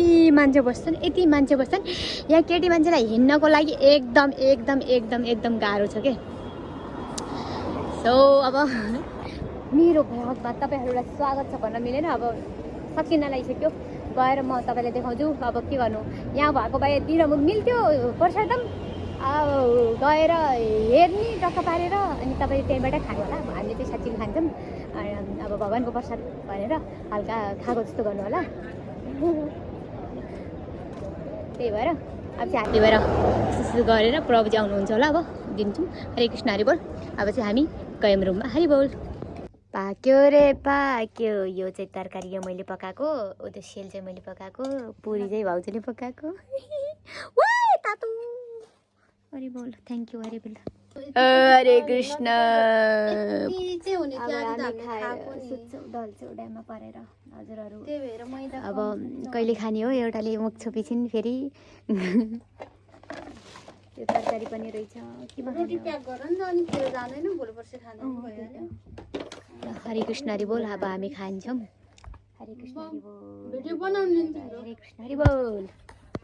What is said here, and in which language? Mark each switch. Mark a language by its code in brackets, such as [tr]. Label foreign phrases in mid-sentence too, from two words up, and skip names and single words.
[ne] मान्छे बस्छन् यहाँ केटी मान्छेलाई हिँड्नको लागि एकदम गाह्रो छ के सो अब मेरो भ्लगमा तपाईँहरूलाई स्वागत छ भन्न मिलेन अब सकिन लागिसक्यो गएर म तपाईँलाई देखाउँछु अब के गर्नु यहाँ भएको भए दिन मिल्थ्यो प्रसादम अब गएर हेर्ने टक्क पारेर अनि तपाईँ त्यहीँबाट खानु होला हामीले चाहिँ साँच्चै खान्छौँ अब भगवान्को प्रसाद भनेर हल्का खाएको जस्तो गर्नु होला त्यही भएर अब चाहिँ त्यही भएर गरेर प्रभुजी आउनुहुन्छ होला अब दिन्छौँ हरे कृष्ण हरि बोल अब चाहिँ हामी गयौँ रुममा हरि बोल पाक्यो रे पाक्यो यो चाहिँ तरकारी यो मैले पकाएको त्यो सेल चाहिँ मैले पकाएको पुरी चाहिँ भाउजूले पकाएको तातो हरि बोल [en] thank you [ne] हरि बोल हरे कृष्ण डलचौडामा परेर हजुरहरू अब कहिले खाने हो एउटाले मुख छोपिछिन् फेरि त्यो तरकारी पनि रहेछ के हरे कृष्ण हरि बोल अब हामी खान्छौँ हरे कृष्ण हरि बोल हरे कृष्ण हरि बोल